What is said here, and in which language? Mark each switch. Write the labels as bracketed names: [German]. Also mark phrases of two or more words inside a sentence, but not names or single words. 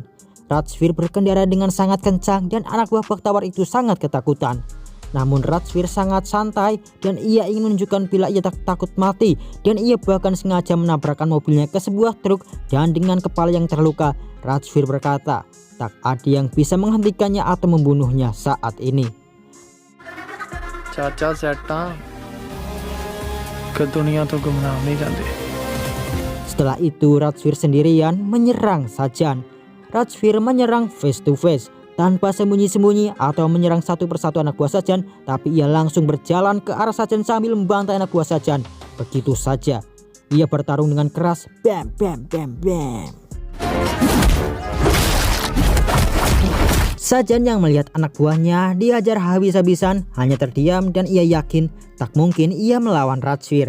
[Indonesian] Rajvir berkendara dengan sangat kencang dan anak buah Bakhtawar itu sangat ketakutan. Namun Rajvir sangat santai dan ia ingin menunjukkan bila ia tak takut mati, dan ia bahkan sengaja menabrakkan mobilnya ke sebuah truk, dan dengan kepala yang terluka Rajvir berkata, tak ada yang bisa menghentikannya atau membunuhnya saat ini. [Punjabi] ਚਾਚਾ ਸੈਟਾਂ ਕੇ ਦੁਨੀਆ ਤੋਂ ਗੁਮਨਾਮ ਨਹੀਂ ਜਾਂਦੇ. [Indonesian] Setelah itu Rajvir sendirian menyerang Sajan. Rajvir menyerang [English] face to face [Indonesian] tanpa sembunyi-sembunyi atau menyerang satu persatu anak buah Sajan, tapi ia langsung berjalan ke arah Sajan sambil membantai anak buah Sajan. Begitu saja ia bertarung dengan keras, bam bam bam bam. Sajan yang melihat anak buahnya dihajar habis-habisan hanya terdiam, dan ia yakin tak mungkin ia melawan Rajvir.